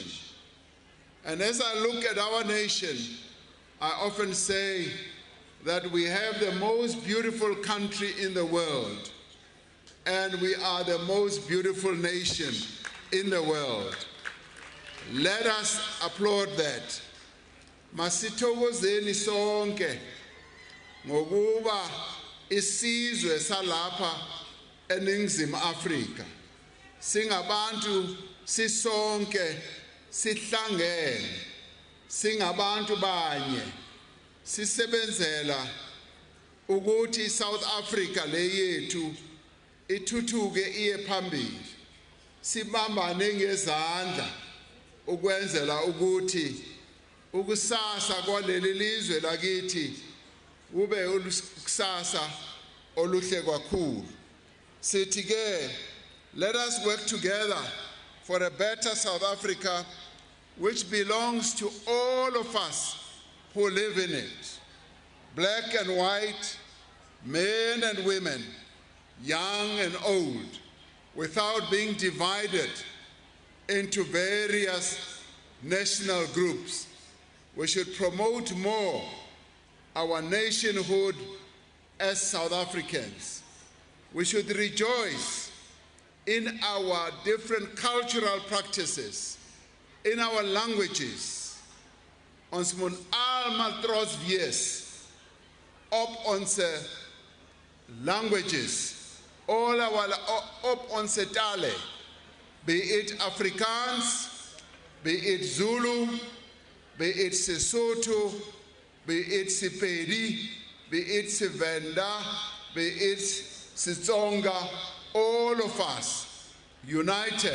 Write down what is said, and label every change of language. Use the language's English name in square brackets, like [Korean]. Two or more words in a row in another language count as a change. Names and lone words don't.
[English] And as I look at our nation, I often say that we have the most beautiful country in the world, and we are the most beautiful nation in the world. Let us applaud that. [Zulu] Masithokozeni sonke ngokuba isizwe salapha eNingizimu Afrika singabantu sisonke sihlangene singabantu banye sisebenzela ukuthi South Africa le yethu ithuthuke iye phambili. Sibambane ngezandla ukwenzela ukuthi ukusasa kwaleli lizwe lakithi kube ukusasa oluhle kakhulu. Sithi ke, [English] let us work together for a better South Africa which belongs to all of us who live in it, black and white, men and women, young and old, without being divided into various national groups. We should promote more our nationhood as South Africans. We should rejoice in our different cultural practices, in our languages. [Afrikaans] Ons moet almal trots wees op onze [English] languages, all our [Afrikaans] op onze tale, [English] be it Afrikaans, be it Zulu, be it Sesotho, be it Sepedi, be it Sevenda, be it Setsonga, all of us united.